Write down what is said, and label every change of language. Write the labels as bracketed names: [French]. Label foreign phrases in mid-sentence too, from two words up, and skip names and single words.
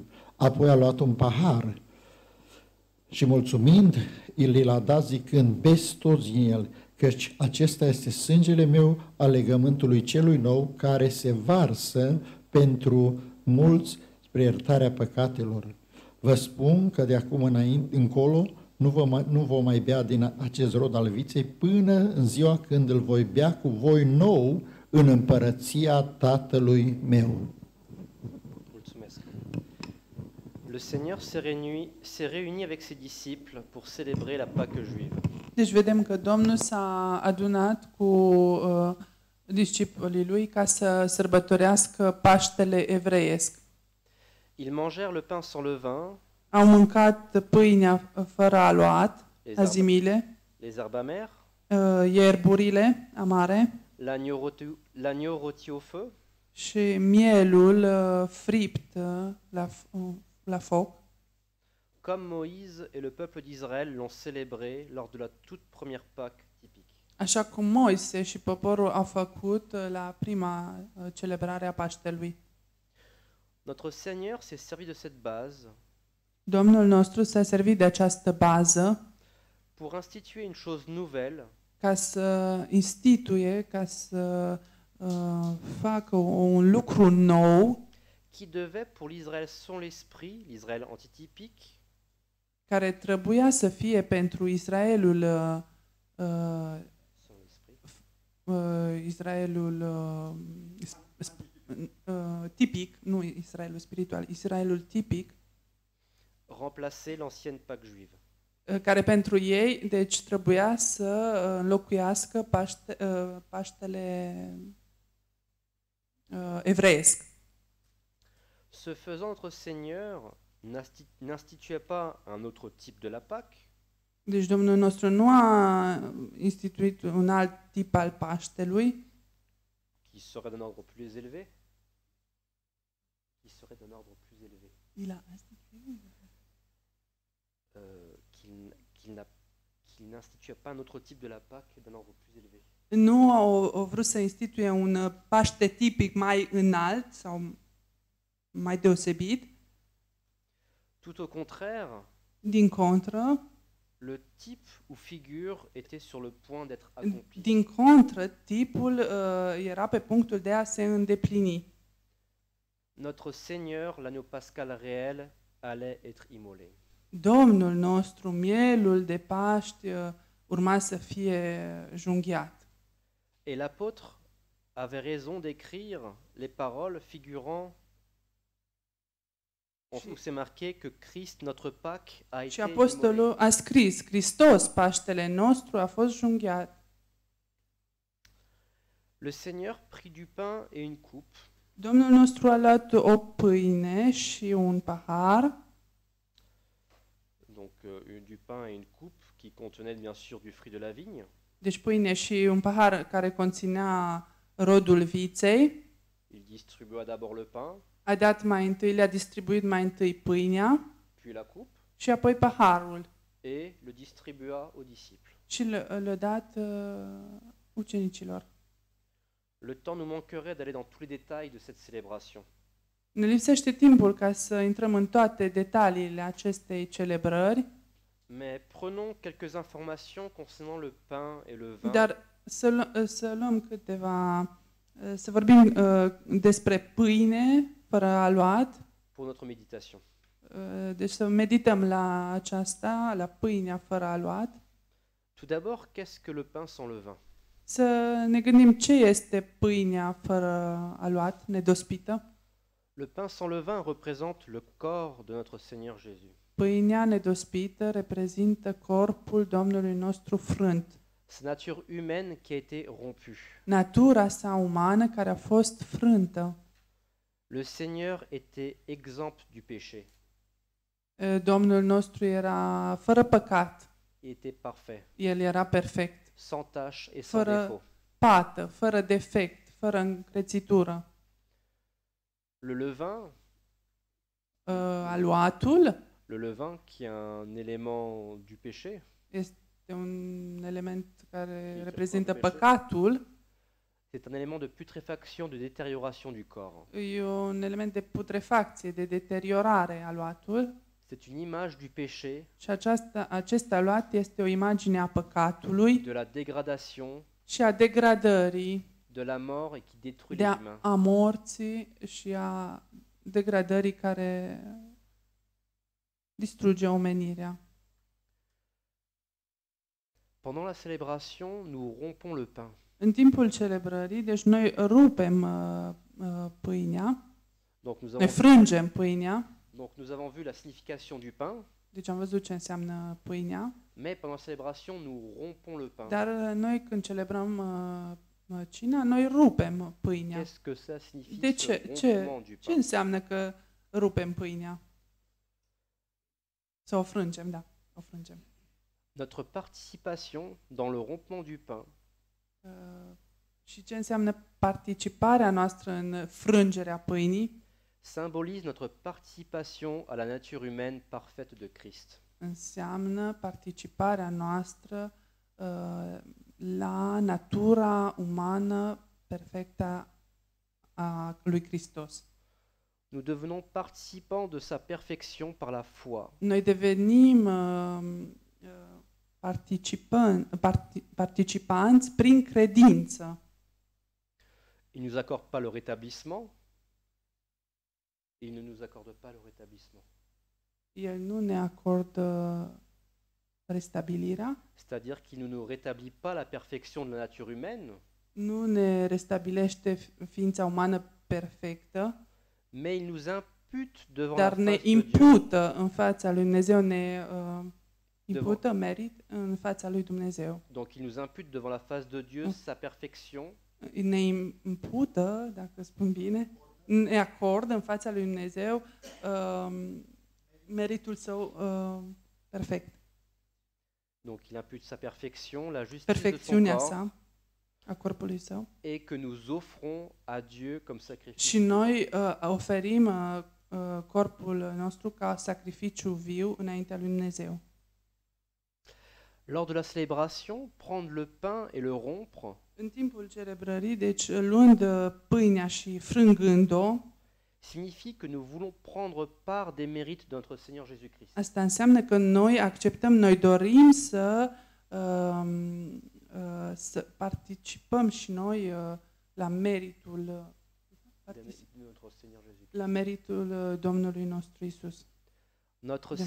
[Romanian] Apoi a luat un pahar și mulțumind, îl l-a dat zicând: beți toți din el, căci acesta este sângele meu al legământului celui nou, care se varsă pentru mulți spre iertarea păcatelor. Vă spun că de acum încolo nu vom mai bea din acest rod al viței până în ziua când îl voi bea cu voi nou în împărăția Tatălui meu. Mulțumesc. [French] Le Seigneur s'est réuni avec ses disciples pour célébrer la Pâque juive. [Romanian] Deci vedem că Domnul s-a adunat cu discipolii lui ca să sărbătorească Paștele evreiesc. [French] Ils mangèrent le pain sans levain, [Romanian] Au mâncat pâinea fără aluat, azimile, [French] les herbes amères, [Romanian] ierburile amare [French] l'agneau rôti au feu, [Romanian] și mielul fript la foc, [French] comme Moïse et le peuple d'Israël l'ont célébré lors de la toute première Pâque typique. [Romanian] așa cum Moise și poporul au făcut la prima celebrare a Paștelui. [French] Notre Seigneur s'est servi de cette base [Romanian] Domnul nostru s-a servit de această bază [French] pour instituer une chose nouvelle [Romanian] ca să instituie, ca să facă un lucru nou [French] qui devait pour l'Israël sans l'esprit, l'Israël antitypique, [Romanian] care trebuia să fie pentru Israelul [French] sans l'esprit, [Romanian] Israelul tipic, nu Israelul spiritual, Israelul tipic, [French] remplacer l'ancienne Pâque juive. [Romanian] care pentru ei, deci trebuia să înlocuiască Paștele evreiesc. [French] Ce faisant, notre Seigneur n'instituait pas un autre type de la Pâque, [Romanian] Deci Domnul nostru nu a instituit un alt tip al Paștelui, [French] qui serait d'un ordre plus élevé, qui serait d'un ordre plus élevé, qui qu'il n'institue pas un autre type de la Pâque d'un ordre plus élevé. [Romanian] Nu au vrut să instituie un Paște tipic mai înalt sau mai deosebit. [French] Tout au contraire, [Romanian] Din contră, [French] le type ou figure était sur le point d'être accompli. [Romanian] din contră, tipul era pe punctul de a se îndeplini. [French] Notre Seigneur, l'agneau pascal réel, allait être immolé. [Romanian] Domnul nostru, mielul de Paști, urma să fie junghiat. [French] Et l'apôtre avait raison d'écrire les paroles figurant où c'est marqué que Christ, notre Pâque, a [Romanian] Și [French] été immolé. [Romanian] apostolul a scris, Hristos, Paștele nostru, a fost junghiat. [French] Le Seigneur prit du pain et une coupe, [Romanian] Domnul nostru a luat o pâine și un pahar, [French] donc du pain et une coupe qui contenaient bien sûr du fruit de la vigne. [Romanian] deci pâine și un pahar care conținea rodul viței. [French] Il distribua d'abord le pain, [Romanian] A dat mai întâi, le-a distribuit mai întâi pâinea [French] puis la coupe, [Romanian] și apoi paharul [French] et le distribua aux disciples. [Romanian] și le-a dat ucenicilor. [French] Le temps nous manquerait d'aller dans tous les détails de cette célébration. [Romanian] Ne lipsește timpul ca să intrăm în toate detaliile acestei celebrări, [French] Mais prenons quelques informations concernant le pain et le vin [Romanian] dar să luăm câteva, să vorbim despre pâine fără aluat, [French] pour notre méditation. [Romanian] deci să medităm la aceasta, la pâinea fără aluat, [French] Tout d'abord, qu'est-ce que le pain sans le vin? [Romanian] să ne gândim ce este pâinea fără aluat, nedospită. [French] Le pain sans le vin représente le corps de notre Seigneur Jésus. [Romanian] Pâinea nedospită reprezintă corpul Domnului nostru frânt, [French] Sa nature humaine qui a été rompue. [Romanian] natura sa umană care a fost frântă. [French] Le Seigneur était exempt du péché. [Romanian] Domnul nostru era fără păcat, [French] Il était parfait, [Romanian] el era perfect, [French] sans tache et sans [Romanian] fără [French] défaut. [Romanian] pată, fără defect, fără încrețitură. [French] Le levain, [Romanian] Aluatul [French] le levain qui est un élément du péché, [Romanian] este un element care [French] Qui [Romanian] reprezintă [French] fait quoi, [Romanian] păcatul, [French] c'est un élément de putréfaction, de détérioration du corps. [Romanian] e un element de putrefacție, de deteriorare aluatul. [French] C'est une image du péché, [Romanian] Și acest aluat este o imagine a păcatului [French] de la dégradation, [Romanian] și a degradării, [French] de la mort et qui détruit [Romanian] de [French] les humains. [Romanian] a morții și a degradării care distruge omenirea. [French] Pendant la célébration, nous rompons le pain. [Romanian] În timpul celebrării, deci noi rupem pâinea, [French] Donc nous [Romanian] ne [French] avons, [Romanian] frângem pâinea, [French] nous avons vu la signification du pain, [Romanian] deci am văzut ce înseamnă pâinea, [French] mais pendant la célébration, nous rompons le pain. [Romanian] dar noi când celebrăm cina, noi rupem pâinea. [French] Qu'est-ce que ça signifie, [Romanian] De ce ce? [French] rompement du [Romanian] Ce [French] pain? [Romanian] înseamnă că rupem pâinea? Să o frângem, da, o frângem. [French] Notre participation dans le rompement du pain [Romanian] Și ce înseamnă participarea noastră în frângerea pâinii? [French] symbolise notre participation à la nature humaine parfaite de Christ. [Romanian] Înseamnă participarea noastră la natura umană perfectă a lui Hristos. [French] Nous devenons participants de sa perfection par la foi. [Romanian] Noi devenim participanți prin credință. [French] Il ne nous accorde pas le rétablissement. Il ne nous accorde pas le rétablissement. [Romanian] El nu ne acordă restabilirea, [French] C'est-à-dire qu'il ne nous rétablit pas la perfection de la nature humaine, [Romanian] nu ne restabilește ființa umană perfectă, [French] mais il nous impute devant [Romanian] dar la ne [French] face de Dieu, [Romanian] impută în fața lui Dumnezeu, ne impută merit în fața lui Dumnezeu. [French] donc il nous impute devant la face de Dieu sa perfection, [Romanian] Ne impută, dacă spun bine, ne acordă în fața lui Dumnezeu meritul său perfect. [French] donc il impute sa perfection, la justice de son [Romanian] Perfecțiunea [French] corps, sa, [Romanian] a corpului său. [French] et que nous offrons à Dieu comme sacrifice. [Romanian] Și noi oferim corpul nostru ca sacrificiu viu înaintea lui Dumnezeu. [French] Lors de la célébration, prendre le pain et le rompre [Romanian] În timpul celebrării, deci luând pâinea și frângând-o, [French] signifie que nous voulons prendre part des mérites de notre Seigneur Jésus-Christ. [Romanian] asta înseamnă că noi dorim să participăm și noi la meritul [French] De notre Seigneur Jésus-Christ. [Romanian] la meritul Domnului nostru Isus. [French] Notre [Romanian] De-